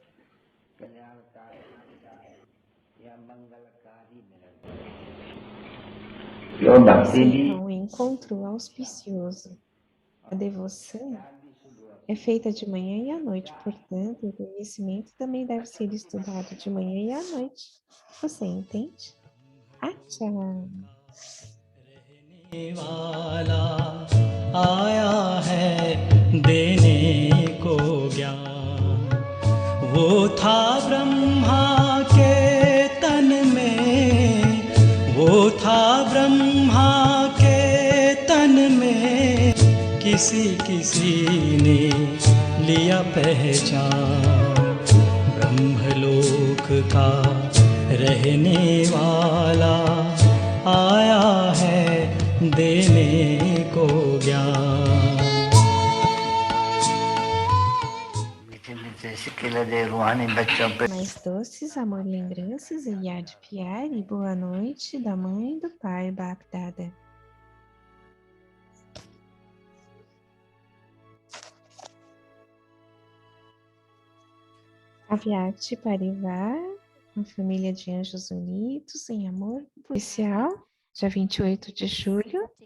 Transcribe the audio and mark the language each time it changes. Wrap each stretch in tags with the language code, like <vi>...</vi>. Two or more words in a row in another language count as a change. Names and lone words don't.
<pt>Esse é um encontro auspicioso. A devoção é feita de manhã e à noite, portanto, o conhecimento também deve ser estudado de manhã e à noite. Você entende? Acha!</pt> <hi>वाला आया है देने को ज्ञान वो था ब्रह्मा के तन में वो था ब्रह्मा के तन में किसी किसी ने लिया पहचान ब्रह्मलोक का रहने वाला आया है देने को ज्ञान</hi> <pt>Mais doces, amor, lembranças e</pt> <hi>याद प्यार</hi> <pt>e boa noite da mãe e do pai Bapdada. Avyakti Parivar, uma família de anjos unidos em amor especial, dia 28 de julho.</pt>